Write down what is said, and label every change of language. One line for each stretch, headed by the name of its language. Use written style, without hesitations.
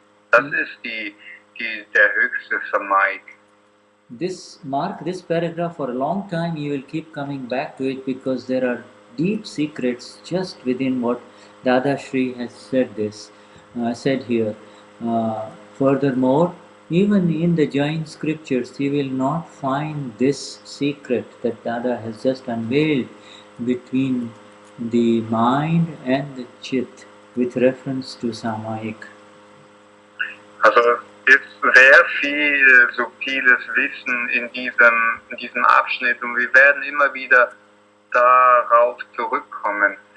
German: Das ist der höchste Samayik.
English: Mark this paragraph for a long time. You will keep coming back to it because there are deep secrets just within what Dadashri has said here. Furthermore, even in the Jain scriptures, you will not find this secret that Dada has just unveiled between the mind and the chit with reference to Samayik.
German: Also es ist sehr viel subtiles Wissen in diesem Abschnitt, und wir werden immer wieder darauf zurückkommen.